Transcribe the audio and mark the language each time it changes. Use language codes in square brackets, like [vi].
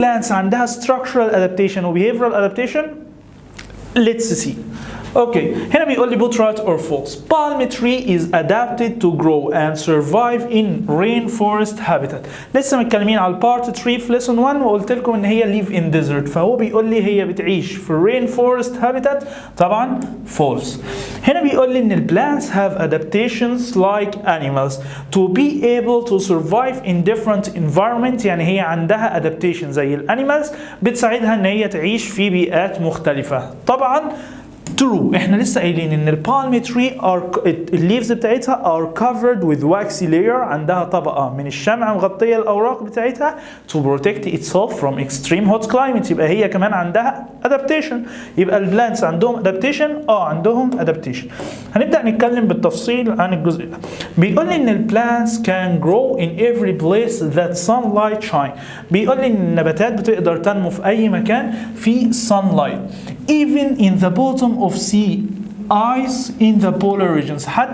[en] plants [ar] عندها [en] structural adaptation و behavioral adaptation؟ let's see. [ar] اوكي هنا بيقول لي [en] both right or false. Palm tree is adapted to grow and survive in rainforest habitat. [ar] لسه متكلمين على البارت 3 في lesson 1 وقلت لكم ان هي [en] live in desert، [ar] فهو بيقول لي هي بتعيش في [en] rainforest habitat، [ar] طبعا false. هنا بيقول لي ان ال [en] plants have adaptations like animals to be able to survive in different environment، [ar] يعني هي عندها adaptation زي الانيمالز بتساعدها ان هي تعيش في بيئات مختلفة. طبعا true. احنا لسه قايلين ان البالم تري الليفز بتاعتها [en] are covered with waxy layer، [ar] عندها طبقة من الشمع مغطية الأوراق بتاعتها [en] to protect itself from extreme hot climate. [ar] يبقى هي كمان عندها adaptation. يبقى البلانتس عندهم adaptation؟ عندهم adaptation. هنبدأ نتكلم بالتفصيل عن الجزء ده. بيقول لي ان البلانتس [en] can grow in every place that sunlight shine. [ar] بيقول لي ان النباتات بتقدر تنمو في أي مكان في [en] sunlight even in the bottom of sea ice in the polar regions.